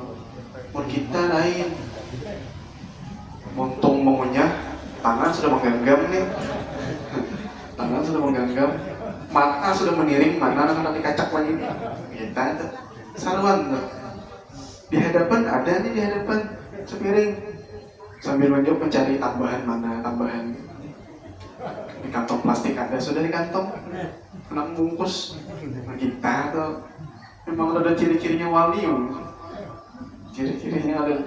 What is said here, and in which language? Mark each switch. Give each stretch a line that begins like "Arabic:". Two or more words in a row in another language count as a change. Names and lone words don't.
Banjar: Mun kita lain, muntung mengunyah, tangan sudah menggenggam nih, tangan sudah menggenggam, mata sudah meniring, mana nanti kacak lagi. Kita itu saruan tuh. Di hadapan ada nih,
Indonesian: di hadapan sepiring, sambil menjauh mencari tambahan di kantong plastik ada, sudah di kantong enam bungkus. Nah, kita tuh memang ada ciri-cirinya wali, ciri-cirinya ada.